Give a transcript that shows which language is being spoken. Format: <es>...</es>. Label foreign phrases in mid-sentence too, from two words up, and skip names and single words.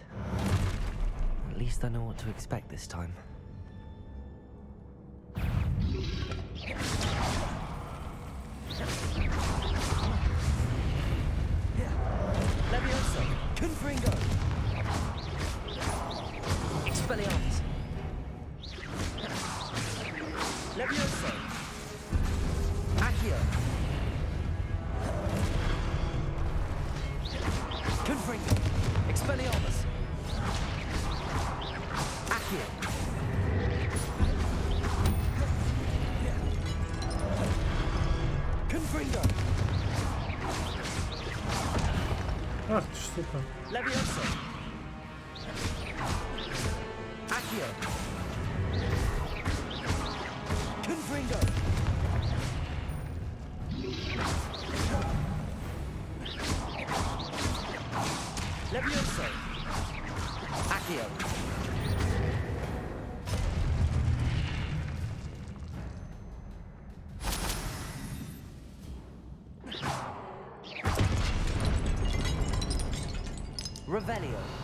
<en>At least I know what to expect this time.</en> <la>Levioso! Confringo! Expelliarmus! Levioso! Accio! Confringo! Expelliarmus! Accio! Confringo!</la> <ru>Ах ты, сука.</ru> <la>Levioso! Accio! Confringo! Levioso! Accio! Revelio.</la>